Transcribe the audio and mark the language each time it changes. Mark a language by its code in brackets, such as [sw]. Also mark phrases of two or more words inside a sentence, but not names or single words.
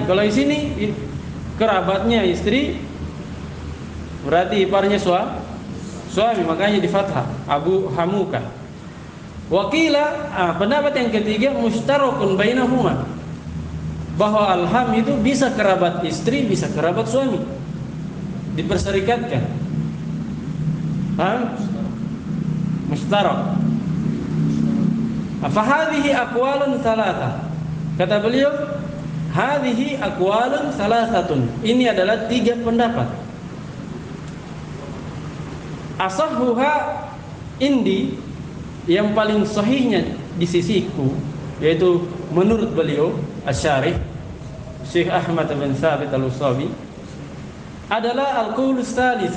[id] Kalau di sini kerabatnya istri berarti iparnya suami, makanya di fathah [ar] أبو حموك. [id] Wakila, pendapat yang ketiga [ar] مشترك بينهما, [id] bahwa alham itu bisa kerabat istri, bisa kerabat suami, diperserikatkan. Mustarak. [ar] فهذه أقوال ثلاثة. [id] Kata beliau, [ar] هذه أقوال ثلاثة. [id] Ini adalah 3 pendapat. [ar] أصحها عندي, [id] yang paling sahihnya di sisiku, yaitu menurut beliau Asy-Syarih Syekh Ahmad bin Thabit Al-Usabi, adalah [ar] القول الثالث.